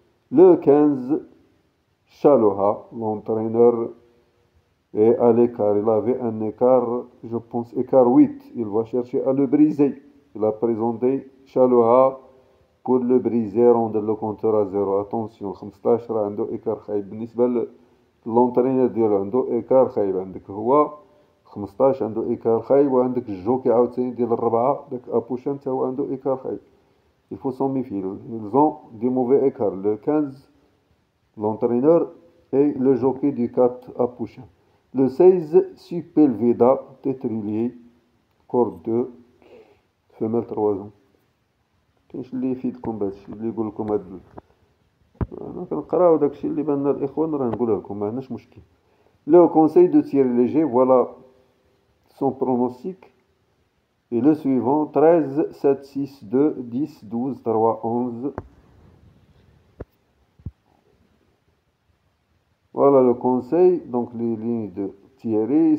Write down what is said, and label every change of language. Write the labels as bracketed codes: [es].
[fr] Le 15, Chaloha, l'entraîneur est à l'écart. Il avait un écart, je pense, écart 8. Il va chercher à le briser. Il a présenté Chaloha pour le briser, rendre le compteur à 0. Attention, [ar] 15 عنده écart خايب. بالنسبة للونترينر ديالو عنده écart خايب. عندك هو 15 عنده écart خايب، وعندك الجوكي عاوتاني ديال الربعة داك أبوشان تا هو عنده écart خايب. [fr] Il faut s'en méfier. Ils ont des mauvais écarts. Le 15, l'entraîneur, et le jockey du 4 Apouchin. Le 16, Supelveda Tétrulier, corde 2, femelle 3 ans. [ar] كاينش اللي يفيدكم بهادشي اللي يقول لكم هاد انا كنقراو داكشي اللي بان الاخوان راه نقوله لكم ما عندناش مشكل. [fr] Le conseil de Thierry Léger, voilà son pronostic. Et le suivant, 13, 7, 6, 2, 10, 12, 3, 11. Voilà le conseil, donc les lignes de Thierry.